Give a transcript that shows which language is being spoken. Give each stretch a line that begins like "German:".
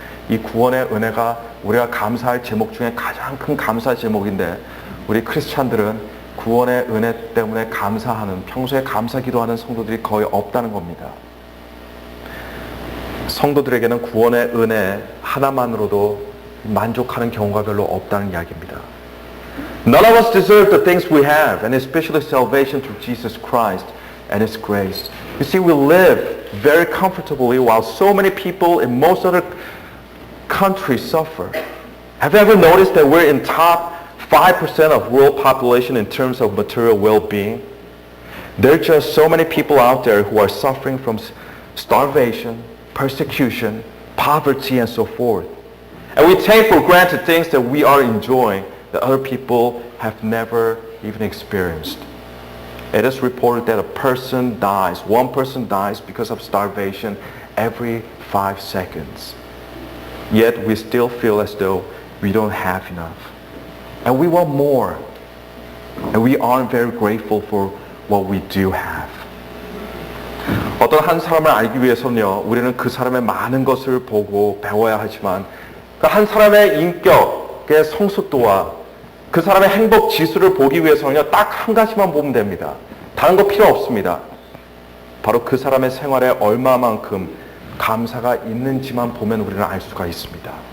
Korean: 이 구원의 은혜가 우리가 감사할 제목 중에 가장 큰 감사 제목인데 우리 크리스찬들은 구원의 은혜 때문에 감사하는, 평소에 감사 기도하는 성도들이 거의 없다는 겁니다. 성도들에게는 구원의 은혜 하나만으로도 만족하는 경우가 별로 없다는 이야기입니다.
English: None of us deserve the things we have, and especially salvation through Jesus Christ and His grace. You see, we live very comfortably while so many people in most other countries suffer. Have you ever noticed that we're in top 5% of world population in terms of material well-being? There are just so many people out there who are suffering from starvation, persecution, poverty, and so forth. And we take for granted things that we are enjoying that other people have never even experienced. It is reported that one person dies because of starvation every 5 seconds. Yet we still feel as though we don't have enough. And we want more. And we aren't very grateful for what we do have.
Korean: 어떤 한 사람을 알기 위해서는요, 우리는 그 사람의 많은 것을 보고 배워야 하지만 그 한 사람의 인격의 성숙도와 그 사람의 행복 지수를 보기 위해서는요, 딱 한 가지만 보면 됩니다. 다른 거 필요 없습니다. 바로 그 사람의 생활에 얼마만큼 감사가 있는지만 보면 우리는 알 수가 있습니다.